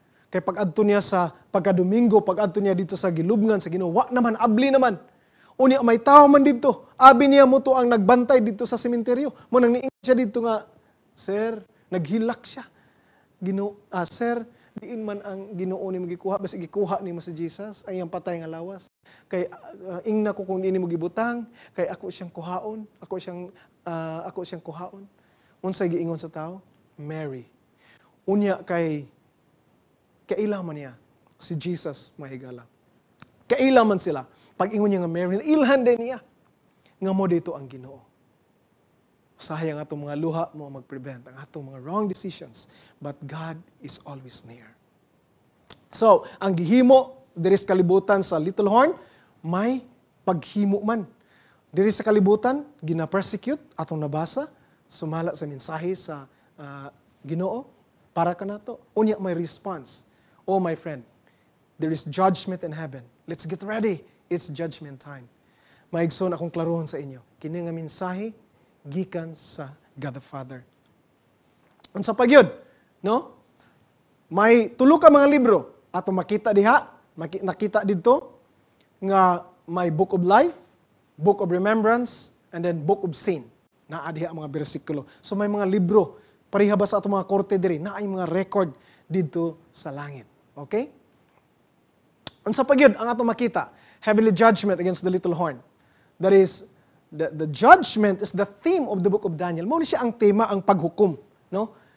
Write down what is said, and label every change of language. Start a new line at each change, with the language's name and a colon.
Cebuano: Kay pag-adto niya sa pagkadomingo, pag-adto niya dito sa gilubngan, sa Ginoo, wa naman, abli naman. Unya, may tao man dito. Abi niya mo to ang nagbantay dito sa sementeryo. Mo nang niingon siya dito nga, Sir, naghilak siya. Sir, diin man ang Ginoo ni magikuha, basta gikuha ni mo si Jesus, ay ang patay nga lawas. Kay ingna ko kung diin mo gibutang, kay ako siyang kuhaon, ako siyang kuhaon. Unsay giingon sa tao? Mary. Unya kailan man niya si Jesus mahigala. Kailan man sila. Pag ingon niya nga Mary, ilhan din niya. Nga mo dito ang Ginoo. Usahay ang atong mga luha mo mag-prevent ang atong mga wrong decisions.
English: But God is always near.
Cebuano: So, ang gihimo diri sa kalibutan sa Little Horn, may paghimo man. Diri sa kalibutan, gina-persecute atong nabasa, sumala sa mensahe sa Ginoo para kanato. Unya may response.
English: Oh my friend, there is judgment in heaven. Let's get ready. It's judgment time.
Cebuano: Maigsoon akong klarohon sa inyo. Kini nga mensahe gikan sa God the Father. Unsa pa gyud, no? May tulo ka mga libro ato makita diha, nakita didto nga may Book of Life, Book of Remembrance, and then Book of Sin. Naa diha mga bersikulo. So may mga libro pareha ba sa atong mga korte diri, naay mga record dito sa langit. Okay? Unsa pa gyud ang atong makita?
English: Heavenly judgment against the little horn. That is, the judgment is the theme of the book of Daniel.
Cebuano: Mao ni siya ang tema, ang paghukom, no?